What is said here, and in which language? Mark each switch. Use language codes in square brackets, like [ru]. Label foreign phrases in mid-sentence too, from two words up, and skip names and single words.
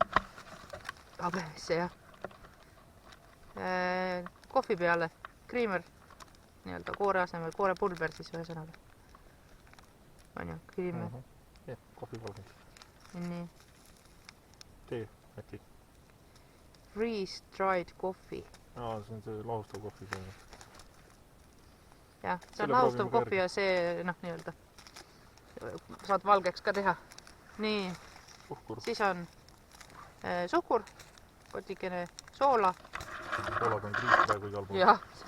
[et] Habemesse, jah. Kohvi peale. Kriimer. Nii-öelda koore asemel. Koorepulver siis ühesõnaga. On ju, kriimer. Jah, kohvi valgend. Nii. Tee, äkki. [en] Freeze-dried coffee. [et] See on see lahustav kohvi. Jah, see on lahustav kohvi ja see, nii-öelda, saad valgeks ka teha. Nii, siis on suhkur, kotikene soola. Soolaga on kriis praegu igal pool.